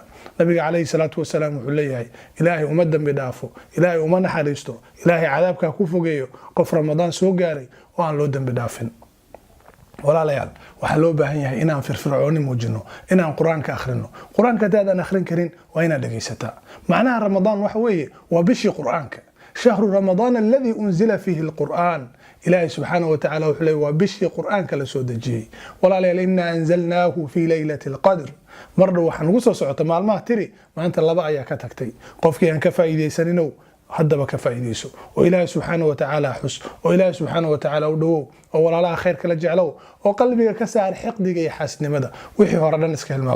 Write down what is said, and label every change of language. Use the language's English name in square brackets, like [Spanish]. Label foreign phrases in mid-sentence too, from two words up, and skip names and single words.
[Somali] nabiga [Arabic] عليه الصلاة والسلام [Somali] wuxuu leeyahay Ilaahay uma dambi dhaafo Ilaahay uma naxariisto Ilaahay cadaabka ku fogeeyo qof Ramadaan soo gaaray oo aan loo dambi dhaafin. walaalayaal waxa loo baahan yahay inaan firfircooni muujino inaan quraanka akhrino quraanka daadan akhrin karin waa inaad dhageysataa macnaha Ramadaan waxa weeye waa bishii quraanka [Arabic] شهر رمضان الذي أنزل فيه القرآن [Somali] Ilaahay [Arabic] سبحانه وتعالى [Somali] wuxuu leeyahay waa bishii quraanka la soo dejiyay walaalayaal [Arabic] إنا أنزلناه في ليلة القدر [Somali] marna waxaan ugu soo socota maalmaha tiri maanta laba ayaa ka tagtay qofkii aan ka faa'iideysanino haddaba ka faa'iideyso oo Ilaahay [Arabic] سبحانه وتعالى [Somali] xus oo Ilaahay [Arabic] سبحانه وتعالى [Somali] u dhawo oo walaalaha khayr kala jeclow oo qalbiga ka saar xiqdiga iyo xasnimada wixii hore dhan iska hilmaam.